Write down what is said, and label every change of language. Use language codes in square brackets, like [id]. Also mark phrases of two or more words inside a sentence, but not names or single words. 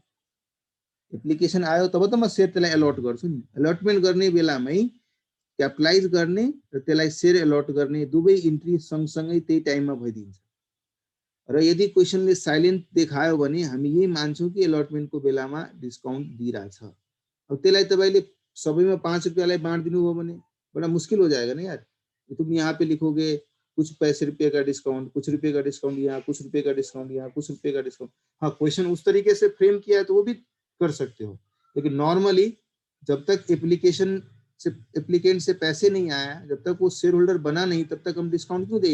[ne] एप्लिकेसन आयो तब त म शेयर त्यसलाई अलट गर्छु नि, अलटमेन्ट गर्ने बेलामै क्यापिटलाइज गर्ने र त्यसलाई शेयर अलट गर्ने दुवै इन्ट्री सँगसँगै त्यही टाइममा भइदिन्छ। र यदि क्वेसनले साइलेन्ट देखायो भने हामी यही मान्छौँ कि अलटमेन्टको बेलामा डिस्काउन्ट दिइरहेछ। अब त्यसलाई तपाईँले सबैमा 5 रुपियाँलाई बाँडिदिनु हो भने [hi] बड़ा मुश्किल हो जाएगा ना यार। तुम यहाँ पे लिखोगे कुछ पैसे रुपये का डिस्काउंट, कुछ रुपये का डिस्काउंट यहाँ, कुछ रुपये का डिस्काउंट यहाँ, कुछ रुपये का डिस्काउंट। हाँ, क्वेश्चन उस तरीके से फ्रेम किया है तो वो भी कर सकते हो, लेकिन नॉर्मली जब तक एप्लीकेंट से पैसे नहीं आया, जब तक वो [en] share holder [hi] बना नहीं, तब तक हम डिस्काउंट क्यों दें?